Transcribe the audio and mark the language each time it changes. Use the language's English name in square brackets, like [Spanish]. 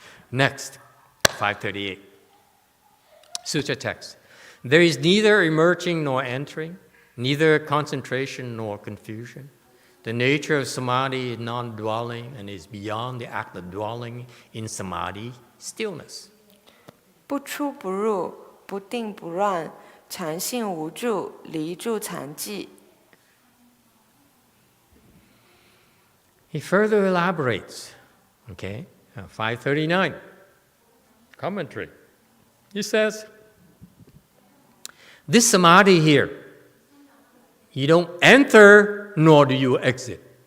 [English] Next, 538. Sutra text. There is neither emerging nor entering, neither concentration nor confusion. The nature of samadhi is non-dwelling and is beyond the act of dwelling in samadhi, stillness. [Chinese] 不出不入，不定不乱，禅性无住，离住禅寂。 [English] He further elaborates, 539, commentary. He says, this samadhi here, you don't enter nor do you exit.